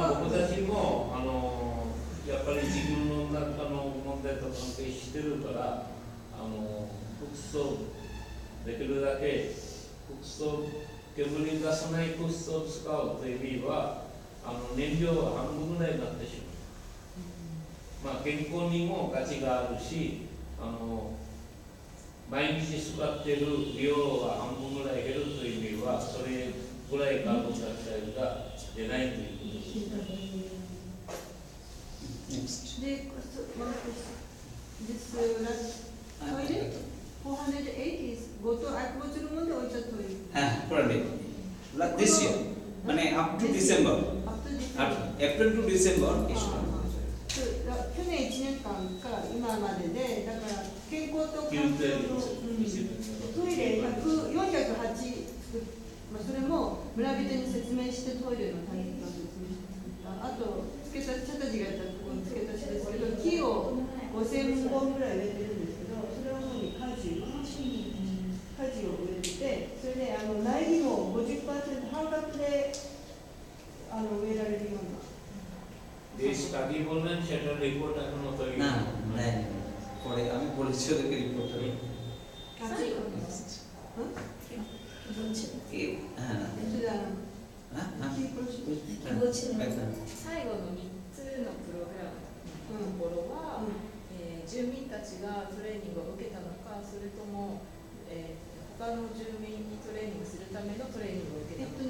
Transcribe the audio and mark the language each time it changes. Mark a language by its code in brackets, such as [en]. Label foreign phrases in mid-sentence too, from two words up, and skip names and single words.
[ja] 僕たちもやっぱり自分の中の問題と関係してるからコックストーブできるだけコックストーブ煙出さないコックストーブ使うという意味は燃料は半分ぐらいになってしまう。健康にも価値があるし毎日使っている量は半分ぐらい減るという意味はそれぐらいカーボンダイオクサイドが出ないということです。 [en] This toilet 408 is go to aquaculture room and also toilet. Correct. This year, up to December. April to December. [ja] 去年1年間から今までで、だから健康と環境のトイレ408作っそれも村人に説明してトイレの大切さを説明して作った。あと付け足し、チャタジがやったところの付け足しですけど、木を5000本ぐらい植えてるんですけど、それを主に果樹を植えてて、それで苗木も 50% 半額で植えられるような。 [bn] স্টাডি বললেন সেটা রিপোর্ট এখনো তৈরি না পরে আমি বলেছি ওদেরকে রিপোর্ট করে [ja] 最後の3つのプログラムのところは、住民たちがトレーニングを受けたのか、それとも、他の住民にトレーニングするためのトレーニングを受けたのか。